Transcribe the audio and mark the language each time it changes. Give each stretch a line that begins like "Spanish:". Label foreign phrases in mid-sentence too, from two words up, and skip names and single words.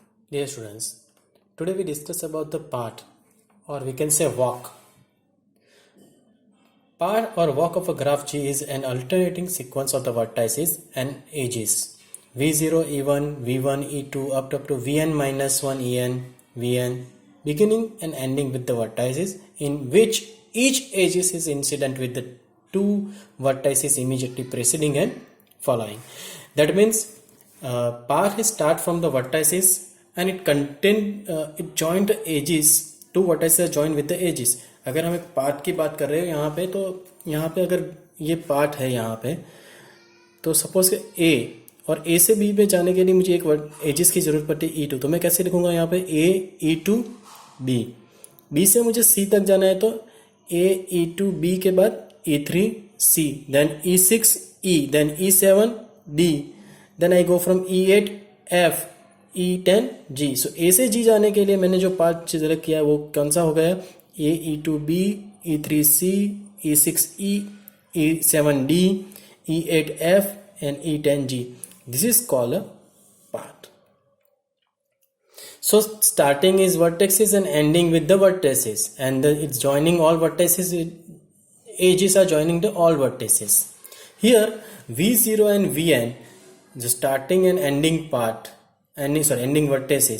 English: Dear students, today we discuss about the path, or we can say walk. Path or walk of a graph G is an alternating sequence of the vertices and edges v0, e1, v1, e2 up to vn minus 1 en, vn, beginning and ending with the vertices in which each edges is incident with the two vertices immediately preceding and following. That means path start from the vertices and it join the edges. Two vertices are joined with the edges.
Hindi: अगर हम एक पार्ट की बात कर रहे हैं यहाँ पे, तो यहाँ पे अगर ये पार्ट है यहाँ पे, तो सपोज कि ए और ए से बी पे जाने के लिए मुझे एक एजिस की जरूरत पड़ती है E2, तो मैं कैसे लिखूंगा यहाँ पे ए E2 बी. बी से मुझे सी तक जाना है तो ए E2 बी के बाद E3 सी, देन E6 ई, देन E7 डी, देन
English: I go from
Hindi: E8 एफ, E10 जी. सो ए से जी जाने के लिए मैंने जो पार्ट सिलेक्ट किया है वो कौन सा हो गया? ए E2 बी, E3 सी, E6 ई, E7 डी, E8 एफ and E10 G.
English: This is called a path. So starting is vertices and ending with the vertices, and it's joining all vertices. Edges are joining the all vertices. Here V0 and Vn, the starting and ending part, ending vertices.